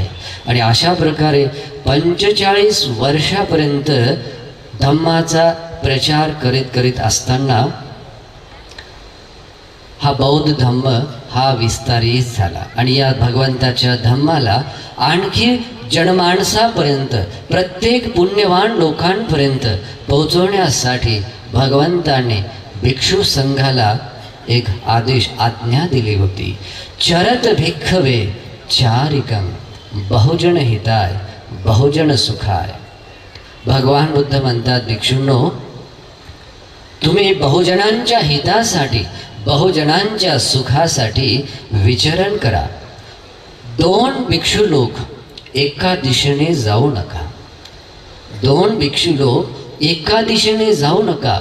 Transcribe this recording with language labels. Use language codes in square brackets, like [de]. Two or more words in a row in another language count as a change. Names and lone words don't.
[mr] आणि अशा प्रकारे 45 वर्षापर्यंत धम्माचा प्रचार करीत असताना हा बौद्ध धम्म हा विस्तारित झाला. आणि या भगवंताच्या धम्माला आणखी जनमानसापर्यंत, प्रत्येक पुण्यवान लोकांपर्यंत पोहोचवण्यासाठी भगवंताने भिक्षू संघाला एक आज्ञा दिली होती. [pi] चरत भिक्खवे चारिकं बहुजन हिताय बहुजन सुखाय. [mr] भगवान बुद्ध म्हणतात, भिक्षूंनो, तुम्ही बहुजनांच्या हितासाठी, बहुजनांच्या सुखासाठी विचरण करा. 2 भिक्षू लोक एका दिशेने जाऊ नका. 2 भिक्षू लोक एका दिशेने जाऊ नका.